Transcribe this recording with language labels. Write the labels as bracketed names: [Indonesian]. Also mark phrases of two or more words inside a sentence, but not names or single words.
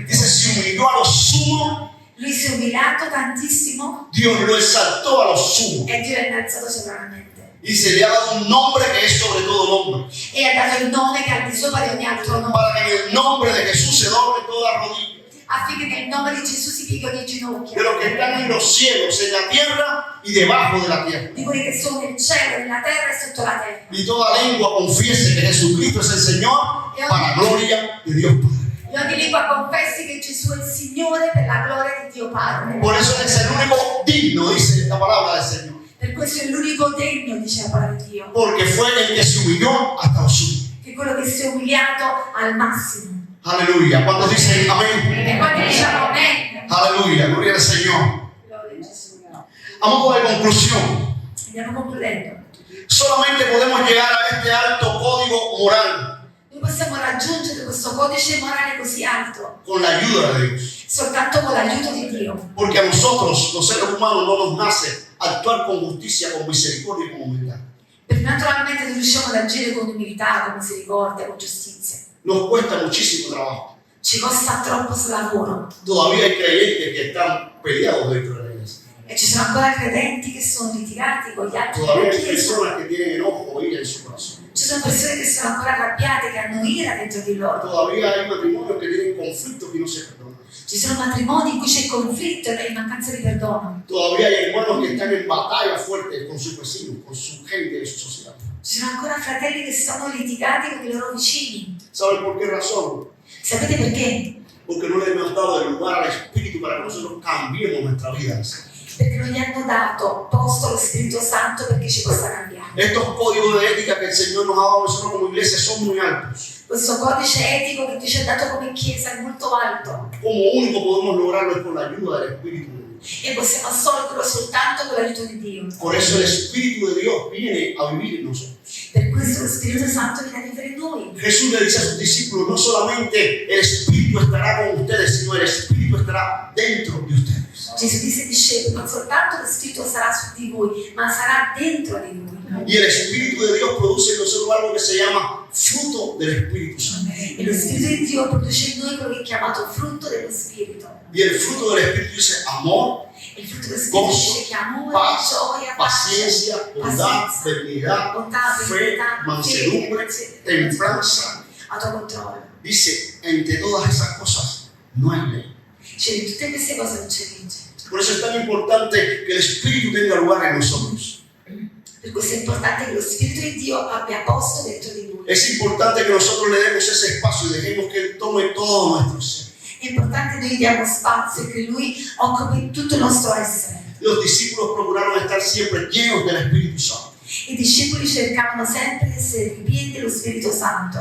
[Spanish] Dice, se humilló a lo sumo, [Italian] Lui si è umiliato tantissimo [Spanish] Dios lo exaltó a lo sumo. [Italian] e Dio l'ha innalzato sovranamente. [Spanish] Dice, le ha dado un nombre que es sobre todo nombre. [Italian] E ha dato il nome che è al di sopra di ogni altro nome, [Spanish] Para que en el nombre de Jesús se doble toda rodilla. [Italian] affinché nel nome di Gesù si pieghi ogni [Spanish] De [Italian] ginocchio. [Spanish] los que están en los cielos, en la tierra y debajo de la tierra. [Italian] Di quelli che sono nel cielo, nella terra e sotto la terra. [Spanish] Y toda lengua confiese que Jesucristo es el Señor para gloria de Dios Padre. [Italian] E ogni lingua confessi che Gesù è il Signore per la gloria di Dio Padre. [Spanish] Por eso es el único digno, dice la palabra del Señor. [Italian] Per questo è l'unico degno, dice la parola di Dio, [Spanish] Porque fue el que se humilló hasta lo sumo. [Italian] che è quello che si è umiliato al massimo. [Spanish] Aleluya. Cuando dicen amén. [Italian] E quando diciamo amen, [Spanish] Aleluya. Gloria al Señor. [Italian] gloria a Gesù. [Spanish] A modo de conclusión, [Italian] Andiamo concludendo. [Spanish] solamente podemos llegar a este alto código moral [Italian] Noi possiamo raggiungere questo codice morale così alto [Spanish] con la ayuda de Dios. [Italian] soltanto con l'aiuto di Dio. [Spanish] Porque a nosotros, los seres humanos, no nos nace actuar con justicia, con misericordia y con humildad. [Italian] Perché naturalmente non riusciamo ad agire con umiltà, con misericordia, con giustizia. [Spanish] Nos cuesta muchísimo trabajo. [Italian] Ci costa troppo lavoro. [Spanish] Todavía hay creyentes que están peleados dentro de la iglesia. [Italian] E ci sono ancora credenti che sono litigati con gli altri [Spanish] Todavía [Italian] della [Spanish] hay [Italian] Chiesa. [Spanish] personas que tienen enojo o ira en su corazón. [Italian] Ci sono persone che sono ancora arrabbiate, che hanno ira dentro di loro. [Spanish] Todavía hay matrimonios que tienen conflictos y no se perdonan. [Italian] Ci sono matrimoni in cui c'è conflitto e mancanza di perdono. [Spanish] Todavía hay hermanos que están en batalla fuerte con sus vecinos, con su gente de su sociedad. [Italian] Ci sono ancora fratelli che sono litigati con i loro vicini. [Spanish] ¿Saben por qué razón? [Italian] Sapete perché? [Spanish] Porque no le hemos dado el lugar al Espíritu para que nosotros cambiemos nuestra vida. [Italian] Perché non gli hanno dato posto lo Spirito Santo perché ci possa cambiare. [Spanish] Estos códigos de ética que el Señor nos ha dado a nosotros como iglesia son muy altos. [Italian] Questo codice etico che Dio ci ha dato come Chiesa è molto alto [Spanish] Como único podemos lograrlo es con la ayuda del Espíritu de Dios. [Italian] e possiamo assolverlo soltanto con l'aiuto di Dio. [Spanish] Por eso el Espíritu de Dios viene a vivir en nosotros. [Italian] Per questo lo Spirito Santo viene a vivere in noi. [Spanish] Jesús le dice a sus discípulos, no solamente el Espíritu estará con ustedes, sino el Espíritu estará dentro de ustedes. [Italian] Gesù disse ai discepoli, non soltanto lo Spirito sarà su di voi, ma sarà dentro di voi. [Spanish] Y el Espíritu de Dios produce en nosotros algo que se llama fruto del Espíritu Santo. [Italian] E lo Spirito di Dio produce in noi quello che è chiamato frutto dello Spirito. [Spanish] Y el fruto del Espíritu dice amor, [Italian] E il frutto dello Spirito dice che amore, [Spanish] paz, [Italian] gioia, [Spanish] paciencia, bondad, benignidad, [Italian] bontà, [Spanish] fe, [Italian] benignità, [Spanish] mansedumbre, templanza. [Italian] autocontrollo. [Spanish] Dice, entre todas esas cosas no hay ley. [Italian] Cioè, di tutte queste cose non c'è legge. [Spanish] Por eso es tan importante que el Espíritu tenga lugar en nosotros. [Italian] Per questo è importante che lo Spirito di Dio abbia posto dentro di noi. [Spanish] Es importante que nosotros le demos ese espacio y dejemos que Él tome todo nuestro ser. [Italian] È importante che noi diamo spazio e che Lui occupi tutto il nostro essere. [Spanish] Los discípulos procuraron estar siempre llenos del Espíritu Santo. [Italian] I discepoli cercavano sempre di essere ripieni dello Spirito Santo.